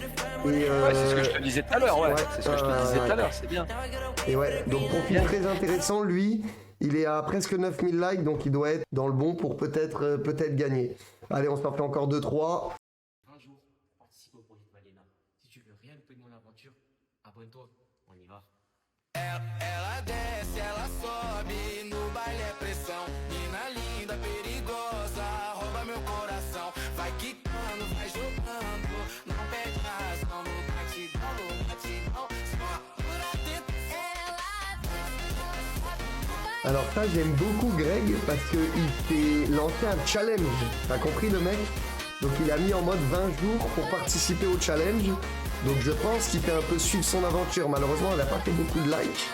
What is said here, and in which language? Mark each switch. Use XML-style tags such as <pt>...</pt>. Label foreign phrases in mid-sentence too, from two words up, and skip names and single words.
<fr>Ouais, c'est ce que je te disais tout à l'heure, c'est ce que je te disais tout à l'heure, c'est bien. Et ouais, donc profil très intéressant, lui, il est à presque 9000 likes, donc il doit être dans le bon pour peut-être gagner. Allez, on s'en fait encore 2-3. Un jour, participe au projet de Valiena. Si tu veux rien louper de mon aventure, abonne-toi, on y va.</fr> <pt>Ela desce, ela sobe, no baile é pressão. Mina linda, perigosa, rouba meu coração. Vai quicando, vai jogando, não perde razão. No batidão, só por atento.</pt> <fr>Alors ça, j'aime beaucoup Greg parce qu'il s'est lancé un challenge. T'as compris le mec? Donc il a mis en mode 20 jours pour participer au challenge. Donc je pense qu'il fait un peu suivre son aventure. Malheureusement, elle n'a pas fait beaucoup de likes.</fr>